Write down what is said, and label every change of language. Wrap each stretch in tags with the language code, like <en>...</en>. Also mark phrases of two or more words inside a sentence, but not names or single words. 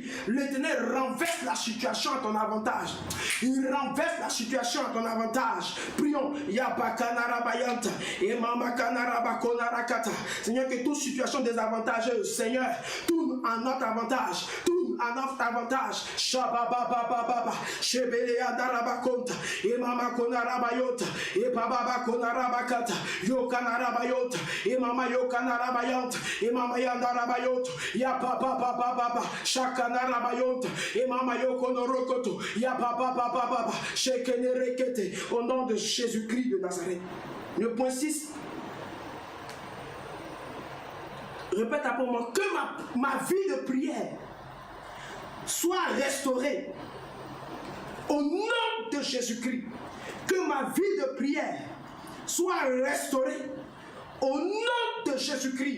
<fr>L'Éternel renverse la situation à ton avantage. Il renverse la situation à ton avantage. Prions. Seigneur, que toute situation désavantageuse, Seigneur, tourne à notre avantage. À notre avantage. Shabababababa, Shebelea Darabakonta, et Mama Konarabayota, et Baba Konarabakata, Yokanarabayota, et Mama Yokanarabayanta, et Mama Yandarabayota, Ya Baba Baba, Shakanarabayota, et Mama Yokonorokoto, Ya Baba, Shekenerekete, au nom de Jésus-Christ de Nazareth. Le point 6. Répète après moi, que ma vie de prière soit restaurée au nom de Jésus-Christ. Que ma vie de prière soit restaurée au nom de Jésus-Christ.</fr>